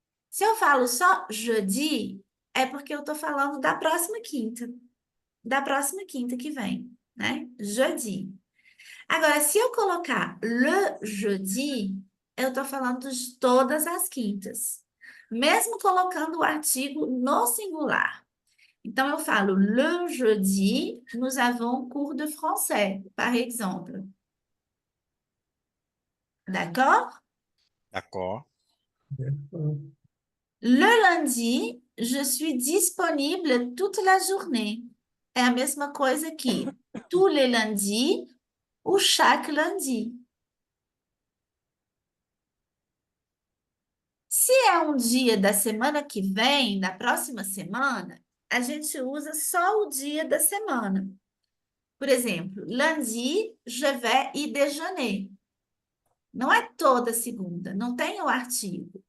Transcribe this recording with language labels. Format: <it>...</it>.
<pt>Se eu falo só jeudi, é porque eu estou falando da próxima quinta que vem, né? Jeudi. Agora, se eu colocar le jeudi, eu estou falando de todas as quintas, mesmo colocando o artigo no singular. Então, eu falo</pt> <fr>le jeudi, nous avons cours de français, par exemple. D'accord? D'accord. Le lundi, je suis disponible toute la journée.</fr> <pt>É a mesma coisa que</pt> <fr>tous les lundis ou chaque lundi.</fr> <pt>Se é um dia da semana que vem, da próxima semana, a gente usa só o dia da semana. Por exemplo,</pt> <fr>lundi, je vais y déjeuner.</fr> <pt>Não é toda segunda, não tem o artigo.</pt>